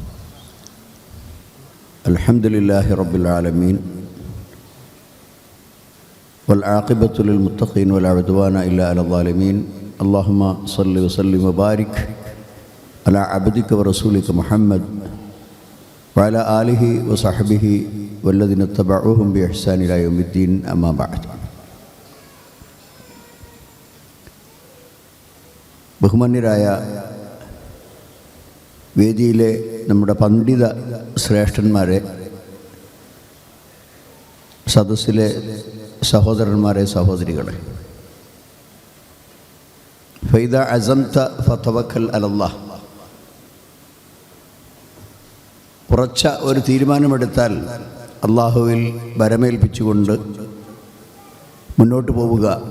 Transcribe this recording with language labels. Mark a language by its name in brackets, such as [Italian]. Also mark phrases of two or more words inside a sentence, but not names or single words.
[Arabic] الحمد لله رب العالمين والعاقبة للمتقين ولا عدوان إلا على الظالمين. اللهم صل وسلم وبارك على عبدك ورسولك محمد وعلى آله وصحبه والذين اتبعوهم بإحسان إلى يوم الدين أما بعد. [Malayalam] ബഹുമാന്യരായ വേദിയിലെ നമ്മുടെ പണ്ഡിത ശ്രേഷ്ഠന്മാരെ, സദസ്സിലെ സഹോദരന്മാരെ, സഹോദരികളെ, [Arabic] فإذا عزمت فتوكل على الله, [Malayalam] ഉറച്ച ഒരു തീരുമാനമെടുത്താൽ അള്ളാഹുവിൽ ഭരമേൽപ്പിച്ചുകൊണ്ട് മുന്നോട്ട് പോവുക.